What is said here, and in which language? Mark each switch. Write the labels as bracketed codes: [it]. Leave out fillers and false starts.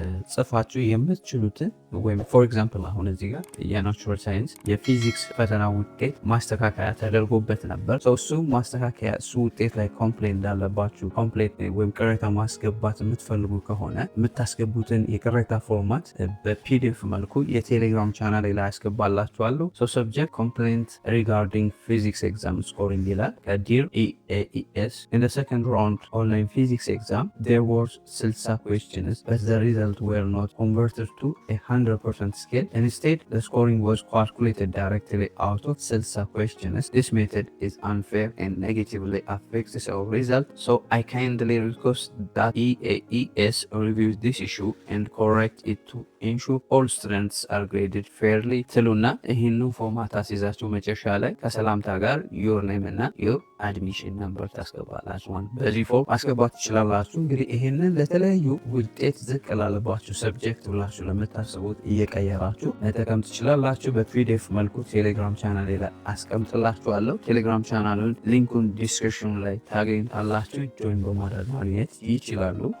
[am] ጽፋችሁ የምትችሉትን ወይም ፎር ኤግዛምፕል አሁን እዚህ ጋር የናቹራል ሳይንስ የፊዚክስ ፈተና ውጤት ማስተካከያ ተደርጎበት ነበር። እሱ ማስተካከያ እሱ ውጤት ላይ ኮምፕሌን እንዳለባችሁ ወይም ቅሬታ ማስገባት የምትፈልጉ ከሆነ የምታስገቡትን የቅሬታ ፎርማት በፒዲኤፍ መልኩ የቴሌግራም ቻናል ላይ ያስገባላችኋለሁ። [en] ሰብጀክት ኮምፕሌንት ሪጋርዲንግ ፊዚክስ ኤግዛም ስኮሪንግ ይላል። ከዲር ኢኤኢኤስ ኢን ዘ ሰከንድ ራውንድ ኦንላይን ፊዚክስ ኤግዛም ዜር ወር 60 questions but the the results were not converted to a 100% scale. Instead, the scoring was calculated directly out of 60 questions. This method is unfair and negatively affects our result. So I kindly request that EAES review this issue and correct it to ensure all students are graded fairly [am] ትሉና ይህን ፎርማት አስይዛችሁ መጨረሻ ላይ ከሰላምታ ጋር ዩር ኔም እና ዩር አድሚሽን ነምበር ታስገባላችሁ። በዚህ ፎርም ማስገባት ትችላላችሁ። እንግዲህ ይህንን ለተለያዩ ውጤት ዝቅ ላለባችሁ ሰብጀክት ብላችሁ ለምታስቡት እየቀየራችሁ መጠቀም ትችላላችሁ። በፒዲኤፍ መልኩ ቴሌግራም ቻናል ላይ አስቀምጥላችኋለሁ። ቴሌግራም ቻናሉን ሊንኩን ዲስክሪፕሽን ላይ ታገኙታላችሁ። ጆይን በማድረግ ማግኘት ይችላሉ።